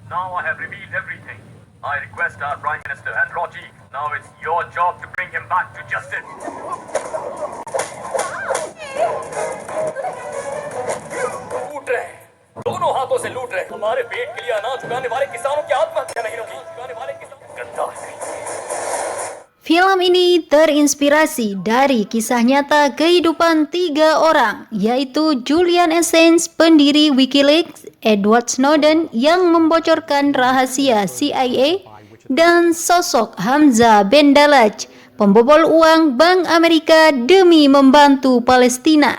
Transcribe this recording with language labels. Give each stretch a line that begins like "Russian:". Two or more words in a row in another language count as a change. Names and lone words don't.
English: Now I have revealed everything. I request our Prime Minister and Rajiv, now it's your job to bring him back to justice.
Hindi: लूट रहे हैं, दोनों हाथों से लूट रहे हैं। हमारे पेट के लिए अनाज उगाने वाले किसानों की आत्महत्या नहीं होगी। उगाने वाले किसान गद्दार नहीं।
Indonesian: Film ini terinspirasi dari kisah nyata kehidupan 3 orang, yaitu Julian Assange, pendiri Wikileaks, Edward Snowden yang membocorkan rahasia CIA, dan sosok Hamza Ben Dalaj, pembobol uang Bank Amerika demi membantu Palestina.